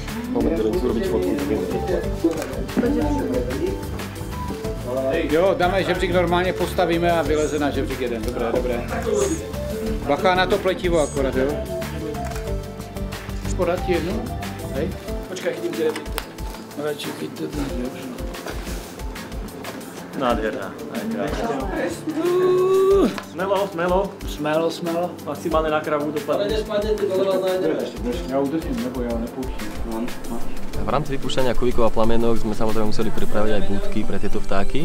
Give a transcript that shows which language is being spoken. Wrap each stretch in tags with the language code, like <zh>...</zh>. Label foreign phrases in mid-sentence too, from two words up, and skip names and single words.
<cs>Jo, dáme žebřík, normálně postavíme a vyleze na žebřík jeden. Dobré, dobré. Bacha na to pletivo akorát, jo? Podat ti jednu? Hej? Počkej, chytím tě rebrík. Radši chyťte ten, jo? Nádherná.</cs> <sk>Smelo. Maximálne na kravu dopadne.</sk> <cs>Ja udržím, nebo ja nepouštím.</cs> <sk>V rámci vypúšťania kuvíkov a plamienok sme samozrejme museli pripraviť aj budky pre tieto vtáky.</sk>